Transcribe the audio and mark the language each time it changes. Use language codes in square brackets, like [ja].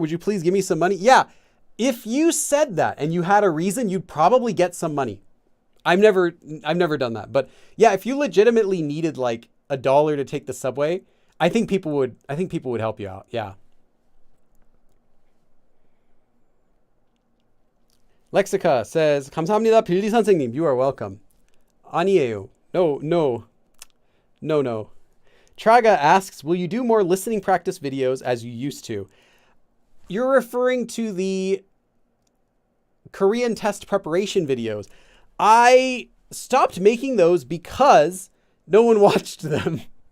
[en] Would you please give me some money? Yeah. If you said that and you had a reason, you'd probably get some money. I've never done that. But yeah, if you legitimately needed like $1 to take the subway, I think people would help you out. Yeah. Lexica says, [ko] 감사합니다, 빌리 선생님. [en] You are welcome. [ko] 아니에요. [en] No. Traga asks, will you do more listening practice videos as you used to? You're referring to the Korean test preparation videos. I stopped making those because no one watched them.